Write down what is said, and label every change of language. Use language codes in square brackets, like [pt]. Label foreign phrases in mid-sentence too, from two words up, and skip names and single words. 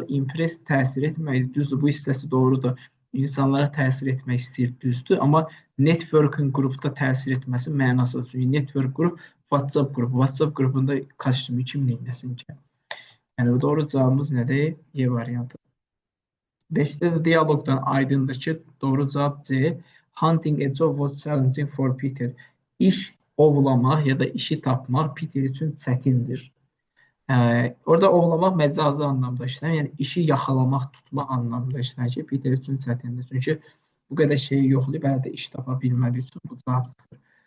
[az] Impress təsir etməkdir, düzdür, bu hissəsi doğrudur. İnsanlara təsir etmək istəyir, düzdür. Amma networking qrupda təsir etməsi mənasıdır. Çünki network qrup WhatsApp qrupu. WhatsApp qrupunda kostyumu kim neyləsin ki? Yəni, doğru cavabımız nədir? E variantı. 5-də də dialoqdan aydındır ki, doğru cavab C. [en] Hunting a job was challenging for Peter. [az] İş ovlamaq ya da işi tapmaq Peter üçün çətindir. Orada ovlamaq məcazi anlamda işlənir. Yəni, işi yaxalamaq, tutmaq anlamda işlənir ki, Peter üçün çətindir. Çünki bu qədər şeyi yoxlayıb, hələ də iş tapa bilmədiyi üçün bu cavab çıxır.